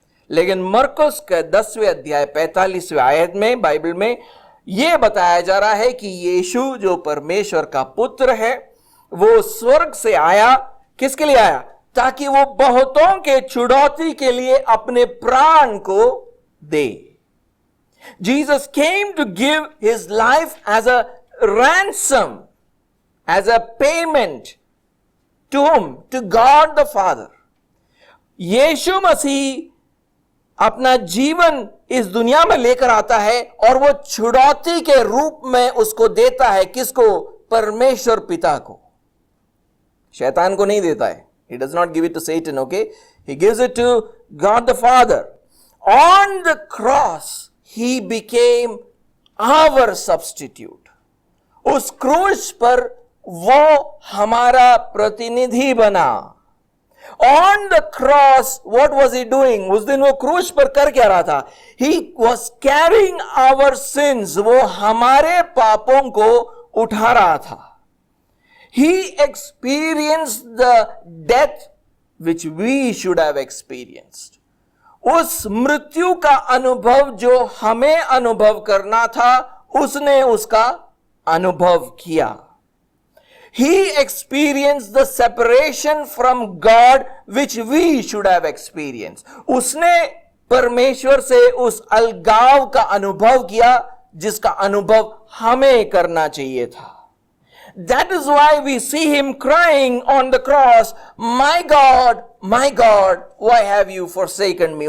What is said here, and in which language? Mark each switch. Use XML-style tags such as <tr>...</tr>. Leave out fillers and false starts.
<hi>लेकिन मरकुस के 10वें अध्याय 45वें आयत में बाइबल में यह बताया जा रहा है कि यीशु जो परमेश्वर का पुत्र है वो स्वर्ग से आया. किसके लिए आया? ताकि वो बहुतों के छुड़ौती के लिए अपने प्राण को दे.</hi> <en>Jesus came to give His life as a ransom, as a payment to whom? To God the Father.</en> <hi>यीशु मसीह अपना जीवन इस दुनिया में लेकर आता है और वो छुड़ौती के रूप में उसको देता है. किसको? परमेश्वर पिता को. शैतान को नहीं देता है.</hi> <en>He does not give it to Satan, okay? He gives it to God the Father. On the cross, He became our substitute.</en> <hi>उस क्रूस पर वो हमारा प्रतिनिधि बना.</hi> <en>On the cross, what was He doing?</en> <hi>उस दिन वो क्रूस पर कर क्या रहा था?</hi> <en>He was carrying our sins.</en> <hi>वो हमारे पापों को उठा रहा था.</hi> <en>He experienced the death which we should have experienced.</en> <hi>उस मृत्यु का अनुभव जो हमें अनुभव करना था, उसने उसका अनुभव किया.</hi> <en>He experienced the separation from God which we should have experienced.</en> <hi>उसने परमेश्वर से उस अलगाव का अनुभव किया जिसका अनुभव हमें करना चाहिए था.</hi> <en>That is why we see Him crying on the cross, my God, why have you forsaken me?</en>